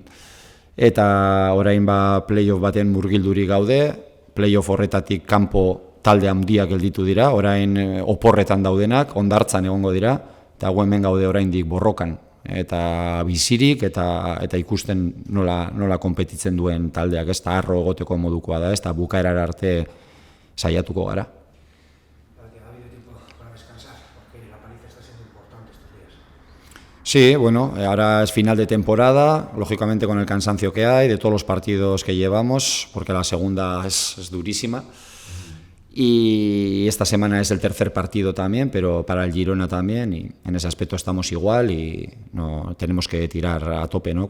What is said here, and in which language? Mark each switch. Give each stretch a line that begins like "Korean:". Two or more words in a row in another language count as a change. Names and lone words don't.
Basque: Eta orain playoff baten murgilduri gaude, playoff horretatik kanpo talde handiak gelditu dira, orain oporretan daudenak, hondartzan egongo dira, eta hemen gaude oraindik borrokan, eta bizirik, eta ikusten nola konpetitzen duen taldeak, ez da harro egoteko modukoa da, ez da bukaerar arte saiatuko gara.
Spanish: Sí, bueno, ahora es final de temporada, lógicamente con el cansancio que hay, de todos los partidos que llevamos, porque la segunda es durísima. Y esta semana es el tercer partido también, pero para el Girona también, y en ese aspecto estamos igual y no tenemos que tirar a tope, ¿no?